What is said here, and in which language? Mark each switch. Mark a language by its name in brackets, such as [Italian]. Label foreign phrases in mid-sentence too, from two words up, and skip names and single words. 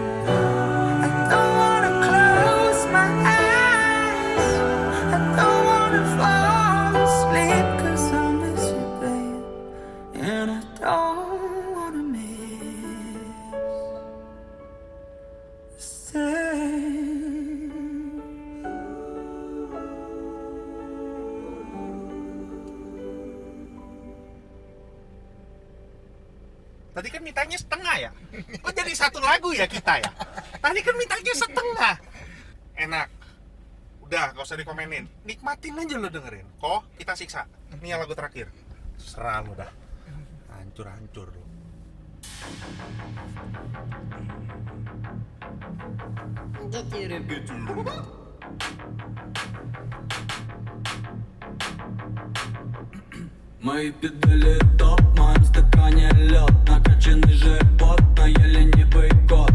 [English] I don't wanna close my eyes, I don't wanna fall asleep, 'cause I miss you, babe, and I don't wanna miss a thing. [Indonesian] Tadi kan mintanya setengah ya? Kok jadi satu lagu ya kita ya? Tadi kan mintanya setengah. Enak. Udah, gak usah dikomenin. Nikmatin aja lo dengerin. Kok kita siksa. Ini yang lagu terakhir. Serah lo dah. Hancur-hancur lo. [Russian] Мои педали топ, в моем стакане лед, накачанный живот, но я ленивый кот.